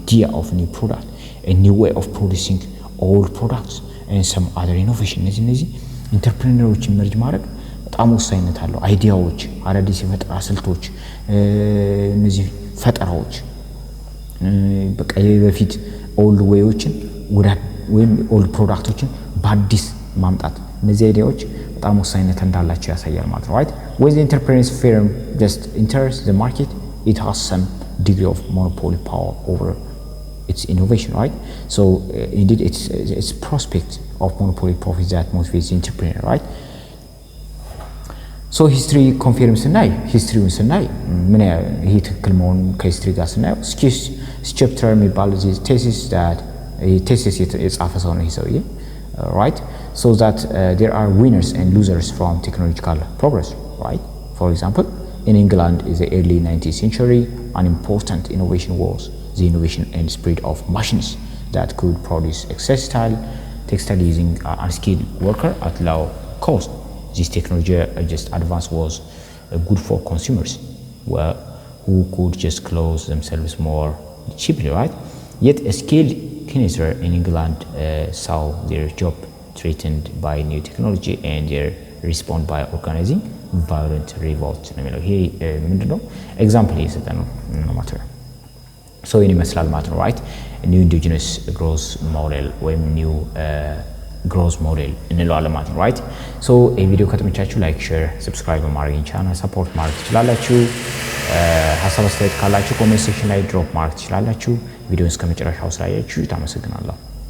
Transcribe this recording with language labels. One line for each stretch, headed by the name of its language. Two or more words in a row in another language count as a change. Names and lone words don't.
English: new way of producing old products and some other innovation
Amharic: እነዚህ ኢንተርፕሬነሮች ኢመርጅ ማድረግ በጣም ወሳኝነት አለው አይዲያዎች አዳዲስ የፈጠራ ስልቶች እነዚህ ፈጠራዎች በቃ በፊት ኦልድ ዌዮችን ወይም ኦልድ ፕሮዳክቶችን በአዲስ ማምጣት እነዚህ አይዲያዎች በጣም ወሳኝነት እንዳላቸው ያሳያል ማለት ነው
English: right when the enterprise firm just enters the market it has some degree of monopoly power over its innovation right so indeed its prospect of monopoly profits that motivates the entrepreneur, right? So history confirms
Amharic: ስናይ ሂስትሪውን ስናይ ምን ይሄ ትክክል መሆኑን ከሂስትሪ ጋር ስናየው ስኬፕተር የሚባል እዚህ ቴሲስ የጻፈ ሰው ነው ይሄ ሰውዬ right?
English: So that there are winners and losers from technological progress, right? For example, in England in the early 19th century, an important innovation was the innovation and spread of machines that could produce textile using unskilled worker at low cost. This technology just advance was good for consumers who could just clothe themselves more cheaply, right? Yet a skilled knitter in England saw their job threatened by new technology and they respond by organizing violent revolt.
Amharic: Here ምንድነው ኤግዛምፕል እየሰጠ ነው ማለት ነው። ሶ ይሄን ይመስላል ማለት ነው right?
English: new endogenous growth model ወይም new growth model
Amharic: እንለዋለን ማለት ነው
English: right?
Amharic: ሶ ይሄ ቪዲዮ ከተመቻችሁ ላይክ ሼር ሰብስክራይብ በማድረግ ቻናል ሰፖርት ማድረግ ትችላላችሁ። ሀሳብ አስተያየት ካላችሁ ኮሜንት ሴክሽን ላይ ድሮፕ ማድረግ ትችላላችሁ። ቪዲዮውን እስከመጨረሻው ስላያችሁ እናመሰግናለን።